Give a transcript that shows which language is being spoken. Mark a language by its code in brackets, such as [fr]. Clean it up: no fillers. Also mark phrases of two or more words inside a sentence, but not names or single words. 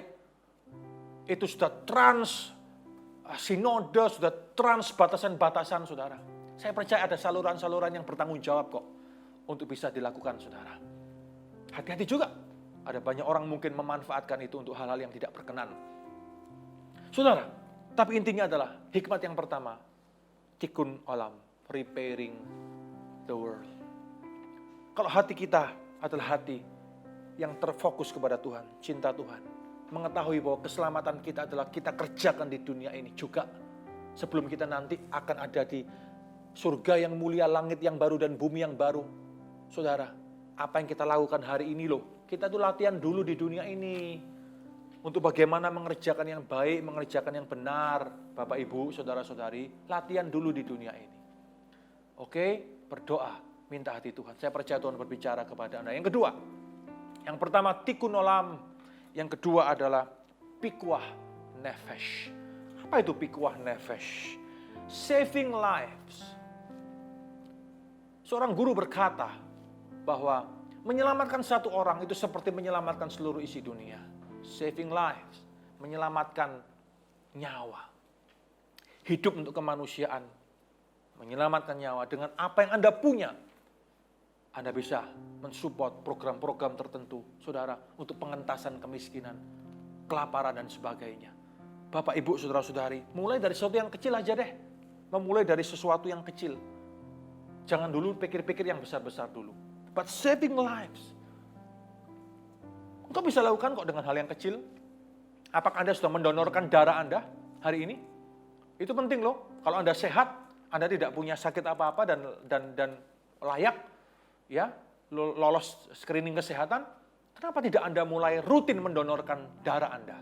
[id] Itu sudah sinode, sudah trans batasan-batasan saudara. Saya percaya ada saluran-saluran yang bertanggung jawab kok untuk bisa dilakukan saudara. Hati-hati juga. Ada banyak orang mungkin memanfaatkan itu untuk hal-hal yang tidak berkenan. Saudara, tapi intinya adalah hikmat yang pertama. [he] Tikkun olam, [en] preparing the world. [id] Kalau hati kita adalah hati yang terfokus kepada Tuhan, cinta Tuhan. Mengetahui bahwa keselamatan kita adalah kita kerjakan di dunia ini juga. Sebelum kita nanti akan ada di surga yang mulia, langit yang baru dan bumi yang baru. Saudara, apa yang kita lakukan hari ini loh. Kita tuh latihan dulu di dunia ini. Untuk bagaimana mengerjakan yang baik, mengerjakan yang benar. Bapak, Ibu, saudara-saudari, latihan dulu di dunia ini. Oke, berdoa, minta hati Tuhan. Saya percaya Tuhan berbicara kepada Anda. Yang kedua, yang pertama [he] tikkun olam. [id] Yang kedua adalah [he] pikuah nefesh. [id] Apa itu [he] pikuah nefesh? [en] Saving lives. [id] Seorang guru berkata bahwa menyelamatkan satu orang itu seperti menyelamatkan seluruh isi dunia. [en] Saving lives, [id] menyelamatkan nyawa. Hidup untuk kemanusiaan, menyelamatkan nyawa. Dengan apa yang Anda punya, Anda bisa mensupport program-program tertentu, saudara, untuk pengentasan kemiskinan, kelaparan, dan sebagainya. Bapak, Ibu, saudara-saudari, mulai dari sesuatu yang kecil aja deh. Memulai dari sesuatu yang kecil. Jangan dulu pikir-pikir yang besar-besar dulu. [en] But saving lives. [id] Engkau bisa lakukan kok dengan hal yang kecil. Apakah Anda sudah mendonorkan darah Anda hari ini? Itu penting loh. Kalau Anda sehat, Anda tidak punya sakit apa-apa dan layak, ya, lolos screening kesehatan, kenapa tidak Anda mulai rutin mendonorkan darah Anda?